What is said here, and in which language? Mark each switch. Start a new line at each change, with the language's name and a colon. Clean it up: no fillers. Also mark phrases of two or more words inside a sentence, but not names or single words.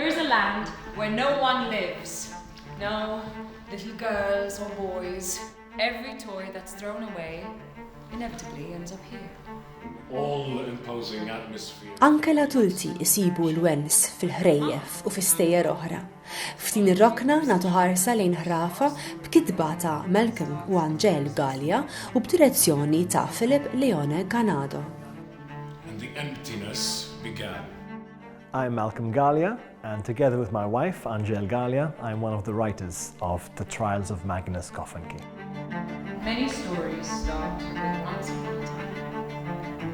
English: land where no one lives. No little girls or boys. Every toy that's thrown away inevitably ends up here. All-imposing atmosphere.
Maltese: Anke l-adulti jsibu l-wens fil-ħrejjef u fil-stejjer oħra. F'din ir-rokna nagħtu ħarsa lejn ħrafa b'kitba ta' Malcolm u Angele Galea u b'direzzjoni ta' Philip Leone-Ganado.
English: And the emptiness began. I'm Malcolm Galea, and together with my wife, Angele Galea, I'm one of the writers of the Trials of Magnus Coffinkey. Many stories start with once upon a time.